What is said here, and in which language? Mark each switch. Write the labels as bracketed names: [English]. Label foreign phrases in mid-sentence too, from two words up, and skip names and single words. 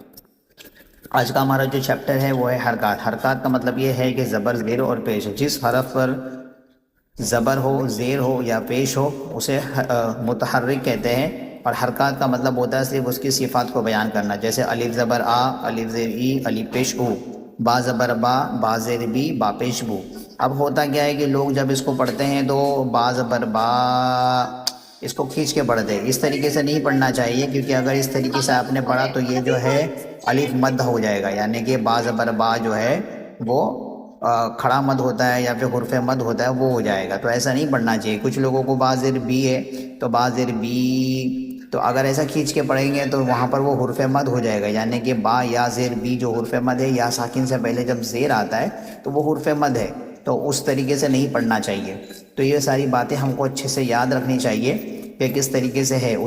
[Urdu] آج کا ہمارا جو چیپٹر ہے وہ ہے حرکات۔ حرکات کا مطلب یہ ہے کہ زبر زیر اور پیش، جس حرف پر زبر ہو زیر ہو یا پیش ہو اسے متحرک کہتے ہیں، اور حرکات کا مطلب ہوتا ہے صرف اس کی صفات کو بیان کرنا، جیسے الف زبر آ، الف زیر ای، الف پیش او، با زبر با، با زیر بی، با پیش بو۔ اب ہوتا کیا ہے کہ لوگ جب اس کو پڑھتے ہیں تو با زبر با اس کو کھینچ کے پڑھتے ہیں، اس طریقے سے نہیں پڑھنا چاہیے، کیونکہ اگر اس طریقے سے آپ نے پڑھا تو یہ جو ہے الف مد ہو جائے گا، یعنی کہ با زبر با جو ہے وہ کھڑا مد ہوتا ہے یا پھر حرف مد ہوتا ہے وہ ہو جائے گا، تو ایسا نہیں پڑھنا چاہیے۔ کچھ لوگوں کو با زیر بی ہے تو با زیر بی، تو اگر ایسا کھینچ کے پڑھیں گے تو وہاں پر وہ حرف مد ہو جائے گا، یعنی کہ با یا زیر بی جو حرف مد ہے، یا ساکن سے پہلے جب زیر آتا ہے تو وہ حرف مد ہے، تو اس طریقے سے نہیں پڑھنا چاہیے۔ تو یہ ساری باتیں ہم کو اچھے سے یاد رکھنی چاہیے کہ کس طریقے سے ہے۔